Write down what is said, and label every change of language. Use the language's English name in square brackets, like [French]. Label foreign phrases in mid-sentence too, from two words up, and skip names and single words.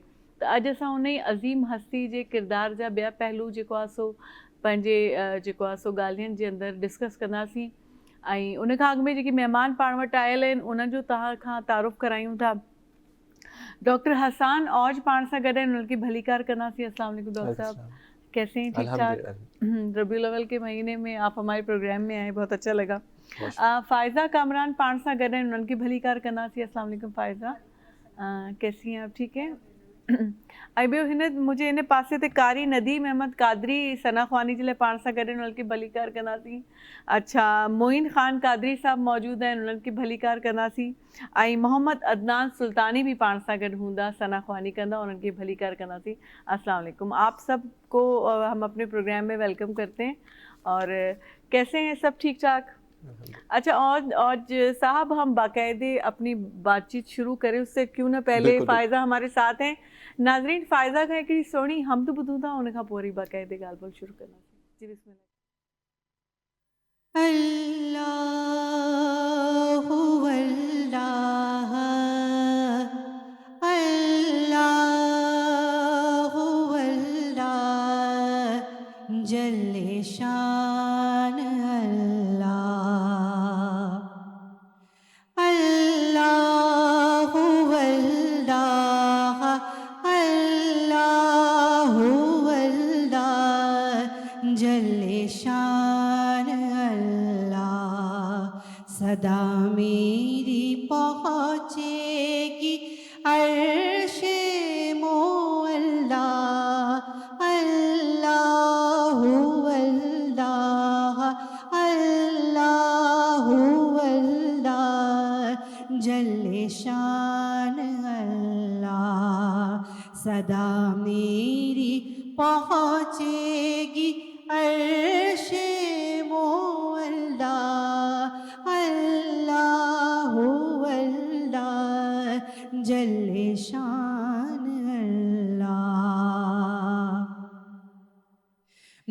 [Sindhi] त अॼु असां उन ई अज़ीम हस्ती जे किरदार जा ॿिया पहलू जेको आहे सो पंहिंजे जेको आहे सो ॻाल्हियुनि जे अंदरि डिस्कस कंदासीं। ऐं उन खां अॻु में जेके महिमान पाण वटि आयल आहिनि, उन्हनि जो तव्हां खां तारुफ़ करायूं था। डॉक्टर हसान औज पाण सां गॾु आहिनि, उनखे भलीकार कंदासीं। [Arabic] السلام علیکم [Urdu] ڈاکٹر صاحب، کیسے ہیں؟ ٹھیک ٹھاک? ربیع الاول کے مہینے میں آپ ہمارے پروگرام میں آئے، بہت اچھا لگا. [Sindhi] फ़ाइज़ा कामरान पाण सां गॾु आहिनि, उन्हनि खे भलीकार कंदासीं। [Arabic] السلام علیکم فائزہ, [Urdu] کیسی ہیں آپ؟ ٹھیک ہے. [Sindhi] ऐं ॿियो हिन मुंहिंजे हिन पासे ते कारी नदीम अहमद कादरी सना ख़्वानी जे लाइ पाण सां गॾु आहिनि, उन्हनि खे भलीकार कंदासीं। अच्छा, मोइन ख़ान कादरी साहब मौजूदु आहिनि, उन्हनि खे भलीकार कंदासीं। ऐं मोहम्मद अदनान सुल्तानी भी पाण सां गॾु हूंदा, सना ख़्वानी कंदा, उन्हनि खे भलीकार कंदासीं। [Arabic] السلام علیکم, [Urdu] آپ سب کو ہم اپنے پروگرام میں ویلکم کرتے ہیں. اور کیسے ہیں سب؟ ٹھیک ٹھاک? اچھا، اور صاحب، ہم باقاعدے اپنی بات چیت شروع کریں اس سے کیوں نہ پہلے فائزہ ہمارے ساتھ ہیں. [Sindhi] नाज़रीन, फ़ाइज़ा खां हिकिड़ी सोणी हमद ॿुधूं था, उन खां पोइ वरी बाकायदे ॻाल्हि ॿोल शुरू कंदासीं। [Urdu] جی بسم اللہ. [Arabic] اللہُ اللہ، اللہُ اللہ، جلّ شان اللہ. اللہُ اللہ، اللہُ اللہ, جلّ شان اللہ. [Urdu] صدا میری پہنچے گی عرشِ معلیٰ. [Arabic] اللہُ اللہ، اللہُ اللہ, جلّ شان اللہ. [Urdu] صدا میری پہنچے گی عرشِ معلیٰ. [Arabic] اللہُ اللہ، جلّ شان اللہ.